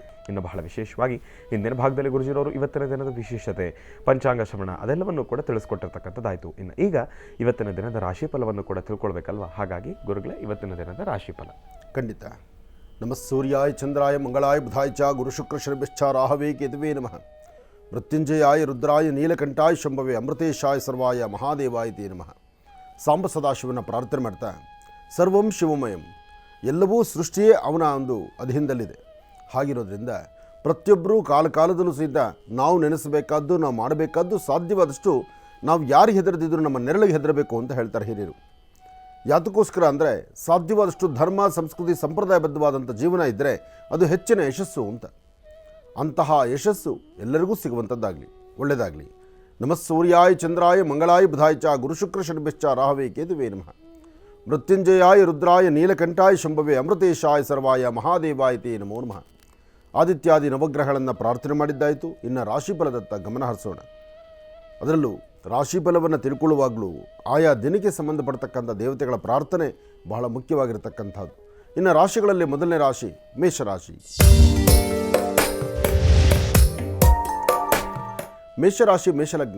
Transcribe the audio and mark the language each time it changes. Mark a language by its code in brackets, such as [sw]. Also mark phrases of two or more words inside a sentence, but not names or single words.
[kn] ಇನ್ನು ಬಹಳ ವಿಶೇಷವಾಗಿ ಇಂದಿನ ಭಾಗದಲ್ಲಿ ಗುರುಜಿರವರು ಇವತ್ತಿನ ದಿನದ ವಿಶೇಷತೆ, ಪಂಚಾಂಗ ಶ್ರವಣ ಅದೆಲ್ಲವನ್ನು ಕೂಡ ತಿಳಿಸ್ಕೊಟ್ಟಿರ್ತಕ್ಕಂಥದ್ದಾಯಿತು. ಇನ್ನು ಈಗ ಇವತ್ತಿನ ದಿನದ ರಾಶಿ ಫಲವನ್ನು ಕೂಡ ತಿಳ್ಕೊಳ್ಬೇಕಲ್ವ? ಹಾಗಾಗಿ ಗುರುಗಳೇ, ಇವತ್ತಿನ ದಿನದ ರಾಶಿ ಫಲ ಖಂಡಿತ. [sa] ನಮಃ ಸೂರ್ಯಾಯ ಚಂದ್ರಾಯ ಮಂಗಳಾಯ ಬುಧಾಯ ಚ ಗುರು ಶುಕ್ರ ಶನಿಶ್ಚ ರಾಹವೇ ಕೇತುವೇ ನಮಃ. ಮೃತ್ಯುಂಜಯಾಯ ರುದ್ರಾಯ ನೀಲಕಂಠಾಯ ಶಂಭವೇ ಅಮೃತೇಶಾಯ ಸರ್ವಾಯ ಮಹಾದೇವಾಯ ತೇ ನಮಃ. [kn] ಸಾಂಬ ಸದಾಶಿವನ ಪ್ರಾರ್ಥನೆ ಮಾಡ್ತಾ, [sa] ಸರ್ವಂ ಶಿವಮಯಂ, [kn] ಎಲ್ಲವೂ ಸೃಷ್ಟಿಯೇ ಅವನ ಒಂದು ಅಧೀನದಲ್ಲಿದೆ. ಹಾಗಿರೋದ್ರಿಂದ ಪ್ರತಿಯೊಬ್ಬರೂ ಕಾಲದಲ್ಲೂ ಸಹಿತ ನಾವು ನೆನೆಸಬೇಕಾದ್ದು, ನಾವು ಮಾಡಬೇಕಾದ್ದು ಸಾಧ್ಯವಾದಷ್ಟು ನಾವು ಯಾರಿಗೆ ಹೆದರದಿದ್ರು ನಮ್ಮ ನೆರಳಿಗೆ ಹೆದರಬೇಕು ಅಂತ ಹೇಳ್ತಾರೆ ಹಿರಿಯರು. ಯಾತಕ್ಕೋಸ್ಕರ ಅಂದರೆ ಸಾಧ್ಯವಾದಷ್ಟು ಧರ್ಮ, ಸಂಸ್ಕೃತಿ, ಸಂಪ್ರದಾಯಬದ್ಧವಾದಂಥ ಜೀವನ ಇದ್ದರೆ ಅದು ಹೆಚ್ಚಿನ ಯಶಸ್ಸು ಅಂತ. ಅಂತಹ ಯಶಸ್ಸು ಎಲ್ಲರಿಗೂ ಸಿಗುವಂಥದ್ದಾಗಲಿ, ಒಳ್ಳೆಯದಾಗಲಿ. [sa] ನಮಃ ಸೂರ್ಯಾಯ ಚಂದ್ರಾಯ ಮಂಗಳಾಯ ಬುಧಾಯ ಚ ಗುರು ಶುಕ್ರ ಶನಿಶ್ಚ ರಾಹವೇ ಕೇತುವೇ ನಮಃ. ಮೃತ್ಯುಂಜಯಾಯ ರುದ್ರಾಯ ನೀಲಕಂಠಾಯ ಶಂಭವೇ ಅಮೃತೇಶಾಯ ಸರ್ವಾಯ ಮಹಾದೇವಾಯ ತೇ ನಮೋ ನಮಃ. [kn] ಆದಿತ್ಯಾದಿ ನವಗ್ರಹಗಳನ್ನು ಪ್ರಾರ್ಥನೆ ಮಾಡಿದ್ದಾಯಿತು. ಇನ್ನು ರಾಶಿಫಲದತ್ತ ಗಮನ ಹರಿಸೋಣ. ಅದರಲ್ಲೂ ರಾಶಿಫಲವನ್ನು ತಿಳ್ಕೊಳ್ಳುವಾಗಲೂ ಆಯಾ ದಿನಕ್ಕೆ ಸಂಬಂಧಪಡ್ತಕ್ಕಂಥ ದೇವತೆಗಳ ಪ್ರಾರ್ಥನೆ ಬಹಳ ಮುಖ್ಯವಾಗಿರತಕ್ಕಂಥದ್ದು. ಇನ್ನು ರಾಶಿಗಳಲ್ಲಿ ಮೊದಲನೇ ರಾಶಿ ಮೇಷರಾಶಿ. ಮೇಷರಾಶಿ ಮೇಷಲಗ್ನ.